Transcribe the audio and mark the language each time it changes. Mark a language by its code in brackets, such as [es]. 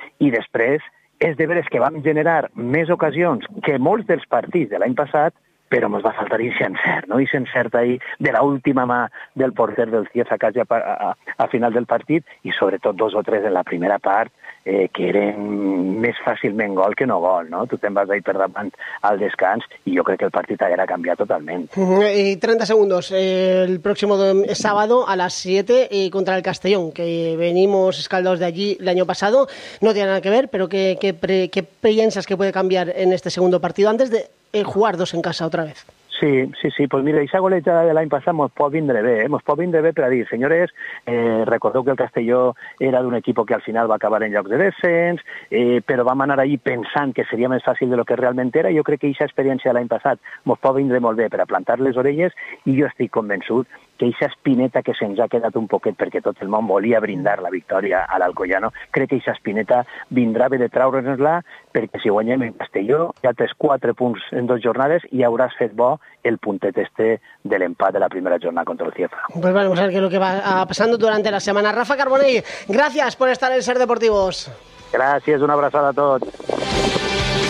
[ca] I després és de veres que vam generar més ocasions que molts dels partits de l'any passat, però ens va faltar ixe encert, no? Ixe encert ahí de l'última mà del porter del Cieza casi a final del partit, i sobretot dos o tres en la primera part que eren més fàcilment gol que no gol, no? Tu te'n vas ahí per davant al descans i jo crec que el partit haguera canviat totalment. [es] I 30 segundos, [ca] el pròxim [es] sábado [ca] a les 7 [es] contra el Castellón, que venimos escaldados de allí [ca] l'any passat, [es] no tiene nada que ver, [ca] però què [es] piensas que puede cambiar en este segundo partido antes de jugar dos en casa otra vez? Sí, pues mira, esa goleada [ca] de l'any passat mos pot vindre bé, mos pot vindre bé per a dir, senyores, recordeu que el Castelló era d'un equip que al final va acabar en llocs de descens, però vam anar allí pensant que seria més fàcil de lo que realment era. Jo crec que aquesta experiència de l'any passat mos pot vindre molt bé per a plantar les orelles, i jo estic convençut que aquesta espineta que se'ns ha quedat un poquet perquè tot el món volia brindar la victòria a l'Alcoyano, crec que aquesta espineta vindrà bé de traure'ns-la, perquè si guanyem en Castelló ja tens 4 punts en 2 jornades i hauràs fet bo el puntet este de l'empat de la primera jornada contra el Cieza. [es] Pues bueno, vamos a ver qué es lo que va pasando durante la semana. Rafa Carbonell, gracias por estar en Ser Deportivos. Gracias, un abrazo a todos.